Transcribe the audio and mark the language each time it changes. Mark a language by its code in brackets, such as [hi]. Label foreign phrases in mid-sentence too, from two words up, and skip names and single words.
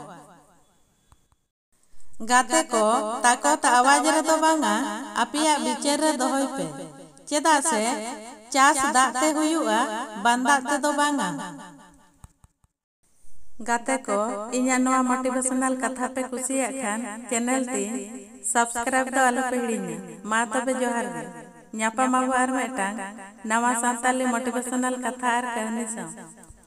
[sat] गाते को ताकत आवाज रे दो बांगा आपिया बिचार रे दोहय पे, चेदा से चास दाते हुयुआ बांदाते दो बांगा। गाते को इन्या नोआ मोटिवेशनल कथा पे कुसिया खान चैनल ती सब्सक्राइब दो आलो पे हिड़िनी। मा तबे जोहार गे, ᱧᱟᱯᱟᱢ ᱟᱵᱚ ᱟᱨ ᱢᱤᱫᱴᱟᱝ ᱱᱟᱣᱟ ᱥᱟᱱᱛᱟᱞᱤ मोटिवेशनल कथा आर कहनी साव।